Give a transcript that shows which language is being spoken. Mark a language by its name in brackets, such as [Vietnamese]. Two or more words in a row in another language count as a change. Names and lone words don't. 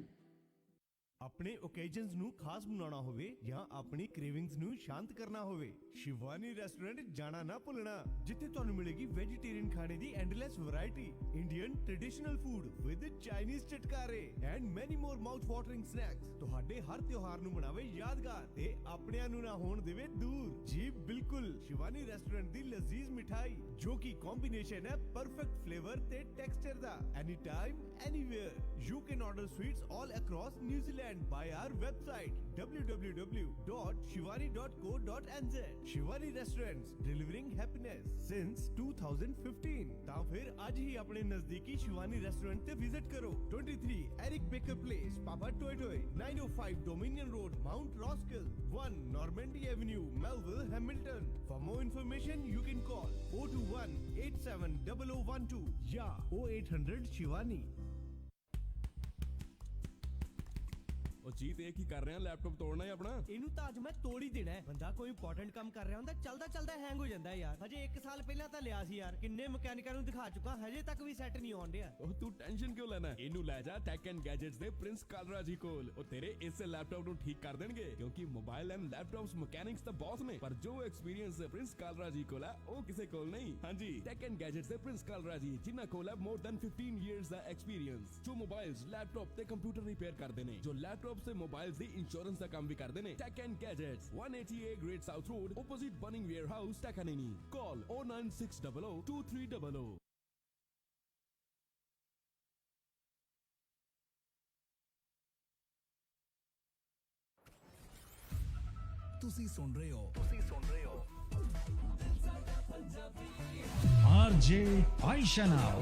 [Punjabi] ਆਪਣੇ ਓਕੇਜਨਸ ਨੂੰ ਖਾਸ ਬਣਾਉਣਾ ਹੋਵੇ ਜਾਂ ਆਪਣੀ ਕ੍ਰੇਵਿੰਗਸ ਨੂੰ ਸ਼ਾਂਤ ਕਰਨਾ ਹੋਵੇ, ਸ਼ਿਵਾਨੀ ਰੈਸਟੋਰੈਂਟ ਜਾਣਾ ਨਾ ਭੁੱਲਣਾ, ਜਿੱਥੇ ਤੁਹਾਨੂੰ ਮਿਲੇਗੀ ਵੈਜੀਟੇਰੀਅਨ ਖਾਣੇ ਦੀ [English] endless variety, Indian traditional food with Chinese [Punjabi] ਚਟਕਾਰੇ [English] and many more mouth watering snacks. [Punjabi] ਤੁਹਾਡੇ ਹਰ ਤਿਉਹਾਰ ਨੂੰ ਬਣਾਵੇ ਯਾਦਗਾਰ ਤੇ ਆਪਣਿਆਂ ਨੂੰ ਨਾ ਹੋਣ ਦੇਵੇ ਦੂਰ। ਜੀ ਬਿਲਕੁਲ, ਸ਼ਿਵਾਨੀ ਰੈਸਟੋਰੈਂਟ ਦੀ ਲਜ਼ੀਜ਼ ਮਿਠਾਈ ਜੋ ਕਿ ਕੰਬੀਨੇਸ਼ਨ ਹੈ [English] perfect flavour [Punjabi] ਤੇ ਟੈਕਸਚਰ ਦਾ। [English] any time anywhere you can order sweets all across New Zealand by our website www.shivani.co.nz। Shivani Restaurants, delivering happiness since 2015। [Punjabi] ਤਾਂ ਫਿਰ ਅੱਜ ਹੀ ਆਪਣੇ ਨਜ਼ਦੀਕੀ ਸ਼ਿਵਾਨੀ ਰੈਸਟੋਰੈਂਟ ਤੇ ਵਿਜ਼ਿਟ ਕਰੋ। [English] 23 Eric Baker Place, Papa Toy Toy, 905 Dominion Road, Mount Roskill, 1 Normandy Avenue, Melville, Hamilton। For more information you can call 021-870012 ਜਾਂ 0800 Shivani। [Punjabi] ਉਹ ਜੀਤ ਇਹ ਕੀ ਕਰ ਰਿਹਾ, ਲੈਪਟਾਪ ਤੋੜਨਾ ਹੈ ਆਪਣਾ? ਇਹਨੂੰ ਤਾਂ ਅੱਜ ਮੈਂ ਤੋੜ ਹੀ ਦੇਣਾ ਹੈ। ਬੰਦਾ ਕੋਈ ਇੰਪੋਰਟੈਂਟ ਕੰਮ ਕਰ ਰਿਹਾ ਹੁੰਦਾ, ਚੱਲਦਾ ਹੈਂਗ ਹੋ ਜਾਂਦਾ ਯਾਰ। ਹਜੇ 1 ਸਾਲ ਪਹਿਲਾਂ ਤਾਂ ਲਿਆ ਸੀ ਯਾਰ, ਕਿੰਨੇ ਮਕੈਨਿਕਾਂ ਨੂੰ ਦਿਖਾ ਚੁੱਕਾ, ਹਜੇ ਤੱਕ ਵੀ ਸੈੱਟ ਨਹੀਂ ਆਉਣ ਡਿਆ। ਉਹ ਤੂੰ ਟੈਨਸ਼ਨ ਕਿਉਂ ਲੈਣਾ, ਇਹਨੂੰ ਲੈ ਜਾ ਟੈਕ ਐਂਡ ਗੈਜਟਸ ਦੇ ਪ੍ਰਿੰਸ ਕਾਲਰਾ ਜੀ ਕੋਲ। ਉਹ ਤੇਰੇ ਇਸੇ ਲੈਪਟਾਪ ਨੂੰ ਠੀਕ ਕਰ ਦੇਣਗੇ, ਕਿਉਂਕਿ [English] mobile and laptops mechanics [Punjabi] ਤਾਂ ਬਹੁਤ ਨੇ, ਪਰ ਜੋ ਐਕਸਪੀਰੀਅੰਸ ਪ੍ਰਿੰਸ ਕਾਲਰਾ ਜੀ ਕੋਲ ਹੈ ਉਹ ਕਿਸੇ ਕੋਲ ਨਹੀਂ। ਹਾਂਜੀ, ਟੈਕ ਐਂਡ ਗੈਜਟਸ ਦੇ ਪ੍ਰਿੰਸ ਕਾਲਰਾ ਜੀ, ਜਿਨ੍ਹਾਂ ਕੋਲ ਹੈ [English] more than 15 years [Punjabi] ਦਾ ਐਕਸਪੀਰੀਅੰਸ, ਜੋ ਮੋਬਾਈਲਸ, ਲੈਪਟਾਪ ਤੇ ਕੰਪਿਊਟਰ ਰਿਪੇਅਰ ਕਰਦੇ ਨੇ, ਜੋ ਲੈਪਟਾਪ ਤੇ ਮੋਬਾਈਲਸ ਦੀ [Hindi] इंश्योरेंस का काम भी करते हैं। [English] Tech and Gadgets, 188 Great South Road, opposite Bunning Warehouse, Takanini. Call 09600 2300। [Punjabi] ਤੁਸੀਂ ਸੁਣ ਰਹੇ ਹੋ RJ ਆਇਸ਼ਾ ਨਾਲ।